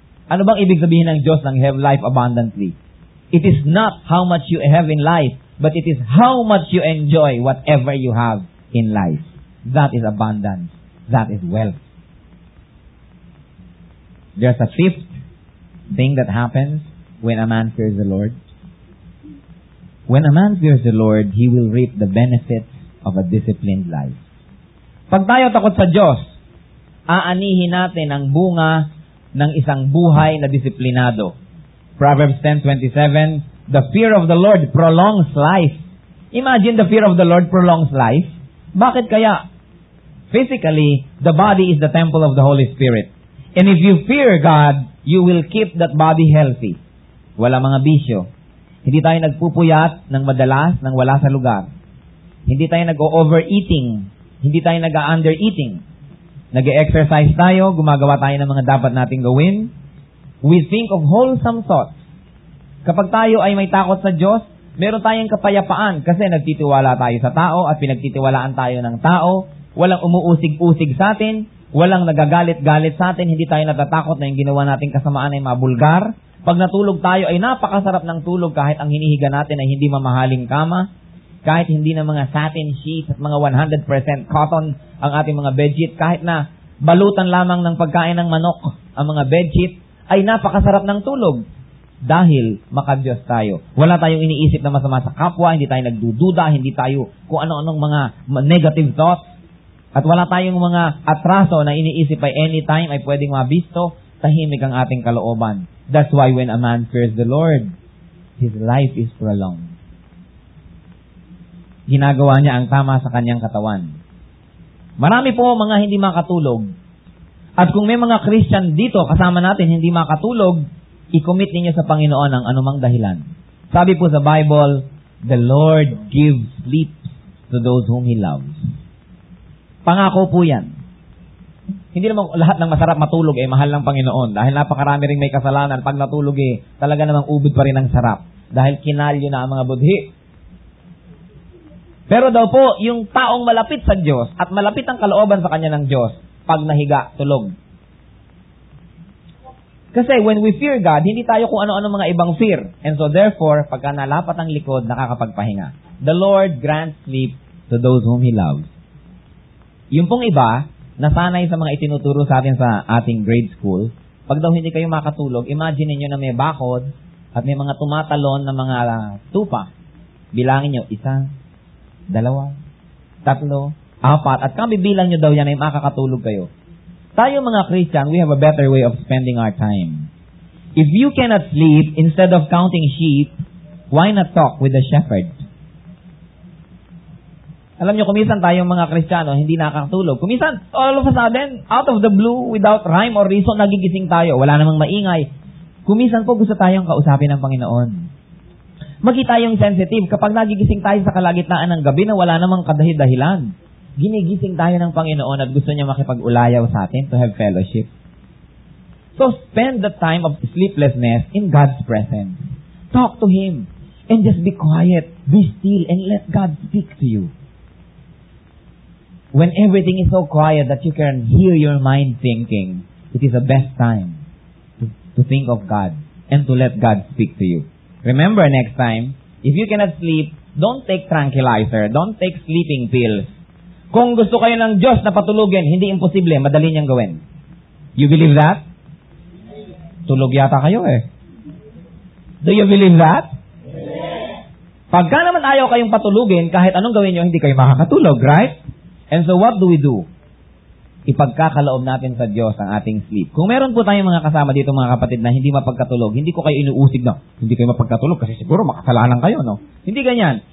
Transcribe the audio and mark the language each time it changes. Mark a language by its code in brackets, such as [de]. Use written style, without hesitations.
[tl] Ano bang ibig sabihin ng Diyos ng [en] have life abundantly? It is not how much you have in life, but it is how much you enjoy whatever you have in life. That is abundance. That is wealth. There's a fifth thing that happens when a man fears the Lord. When a man fears the Lord, he will reap the benefits of a disciplined life. [tl] Pag tayo takot sa Diyos, aanihin natin ang bunga ng isang buhay na disiplinado. [en] Proverbs 10:27, the fear of the Lord prolongs life. Imagine the fear of the Lord prolongs life. [tl] Bakit kaya? [en] Physically, the body is the temple of the Holy Spirit. And if you fear God, you will keep that body healthy. [tl] Wala mga bisyo. Hindi tayo nagpupuyat ng madalas nang wala sa lugar. Hindi tayo nag-overeating. Hindi tayo nag-undereating. Nag-exercise tayo, gumagawa tayo ng mga dapat nating gawin. [en] We think of wholesome thoughts. [tl] Kapag tayo ay may takot sa Diyos, meron tayong kapayapaan kasi nagtitiwala tayo sa tao at pinagtitiwalaan tayo ng tao. Walang umuusig-usig sa atin, walang nagagalit-galit sa atin, hindi tayo natatakot na yung ginawa nating kasamaan ay mabulgar. Pag natulog tayo ay napakasarap ng tulog kahit ang hinihiga natin ay hindi mamahaling kama, kahit hindi na mga satin sheets at mga 100% cotton ang ating mga bedsheet, kahit na balutan lamang ng pagkain ng manok ang mga bedsheet, ay napakasarap ng tulog. Dahil makadiyos tayo. Wala tayong iniisip na masama sa kapwa, hindi tayo nagdududa, hindi tayo kung ano-anong mga negative thoughts, at wala tayong mga atraso na iniisip ay anytime ay pwedeng mabisto, tahimik ang ating kalooban. [en] That's why when a man fears the Lord, his life is prolonged. [tl] Ginagawa niya ang tama sa kanyang katawan. Marami po mga hindi makatulog. At kung may mga Christian dito kasama natin hindi makatulog, i-commit ninyo sa Panginoon ang anumang dahilan. Sabi po sa Bible, [en] the Lord gives sleep to those whom He loves. [tl] Pangako po yan. Hindi naman lahat ng masarap matulog mahal ng Panginoon. Dahil napakarami ring may kasalanan. Pag natulog talaga namang ubod pa rin ang sarap. Dahil kinalyo na ang mga budhi. Pero daw po, yung taong malapit sa Diyos at malapit ang kalooban sa kanya ng Diyos, pag nahiga, tulog. Kasi [en] when we fear God, [tl] hindi tayo kung ano-ano mga ibang fear. [en] And so therefore, [tl] pagka nalapat ang likod, nakakapagpahinga. [en] The Lord grants sleep to those whom He loves. [tl] Yung pong iba, nasanay sa mga itinuturo sa atin sa ating grade school, pag daw hindi kayo makatulog, imagine niyo na may bakod at may mga tumatalon na mga tupa. Bilangin niyo, 1, 2, 3, 4, at kabibilang nyo daw yan ay makakatulog kayo. Tayo mga Christian, [en] we have a better way of spending our time. If you cannot sleep, instead of counting sheep, why not talk with the shepherd? [tl] Alam nyo, kumisan tayong mga Kristiyano, hindi nakakatulog. Kumisan, [en] all of a sudden, out of the blue, without rhyme or reason, [tl] nagigising tayo. Wala namang maingay. Kumisan po gusto tayong kausapin ng Panginoon. Magi tayong sensitive. Kapag nagigising tayo sa kalagitnaan ng gabi na wala namang kadahi-dahilan, ginigising tayo ng Panginoon at gusto niya makipag-ulayaw sa atin [en] to have fellowship. So spend the time of sleeplessness in God's presence. Talk to Him and just be quiet, be still, and let God speak to you. When everything is so quiet that you can hear your mind thinking, it is the best time to think of God and to let God speak to you. Remember next time, if you cannot sleep, don't take tranquilizer, don't take sleeping pills. [tl] Kung gusto kayo ng Diyos na patulugin, hindi imposible, madali niyang gawin. [en] You believe that? [tl] Tulog yata kayo [en] Do you believe that? [tl] Pagka naman ayaw kayong patulugin, kahit anong gawin niyo, hindi kayo makakatulog, right? [en] And so what do we do? [tl] Ipagkakaloob natin sa Diyos ang ating sleep. Kung meron po tayong mga kasama dito mga kapatid na hindi mapagkatulog, hindi ko kayo inuusig na, hindi kayo mapagkatulog kasi siguro makasalanan kayo, no? Hindi ganyan.